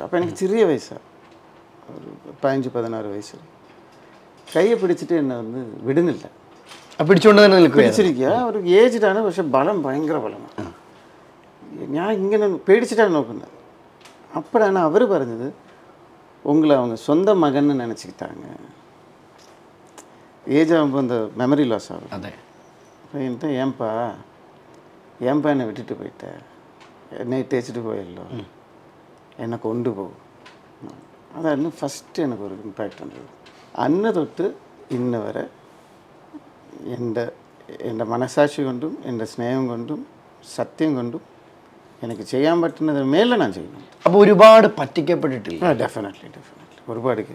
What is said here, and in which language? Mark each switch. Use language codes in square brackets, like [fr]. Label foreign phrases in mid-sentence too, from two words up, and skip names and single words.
[ml] അപ്പോൾ എനിക്ക് ചെറിയ വയസ്സാണ്, ഒരു 15-16 വയസ്സ്. കയ്യെ പിടിച്ചിട്ട് എന്നെ ഒന്ന് വിടുന്നില്ല. പിടിച്ചുകൊണ്ട് തന്നെ പിടിച്ചിരിക്കുക. ഒരു ഏജ്ഡാണ്, പക്ഷെ ഭയങ്കര ബലമാണ്. ഞാൻ ഇങ്ങനെ പേടിച്ചിട്ടാണ് നോക്കുന്നത്. അപ്പോഴാണ് അവർ പറഞ്ഞത്, [ta] ഉங்களை அவங்க சொந்த மகன்னு நினச்சிக்கிட்டாங்க. ஏஜ் ஆகும்போது அந்த [en] memory loss [ta] ஆகும். அப்போ என்கிட்ட ஏன்பா என்னை விட்டுட்டு போயிட்ட, என்னை தேய்ச்சிட்டு போயிடலோ, என்னை கொண்டு போ, [ml] അതായിരുന്നു ഫസ്റ്റ് എനിക്കൊരു ഇമ്പാക്റ്റ് ഉണ്ടത്. അന്ന് തൊട്ട് ഇന്ന് വരെ എൻ്റെ മനസാക്ഷി കൊണ്ടും എൻ്റെ സ്നേഹം കൊണ്ടും സത്യം കൊണ്ടും എനിക്ക് ചെയ്യാൻ പറ്റുന്നതിന് മേലെ ഞാൻ ചെയ്യുന്നു. അപ്പോൾ ഒരുപാട് പറ്റിക്കപ്പെട്ടിട്ടില്ല? ഡെഫിനറ്റ്ലി ഒരുപാട് കേസ്.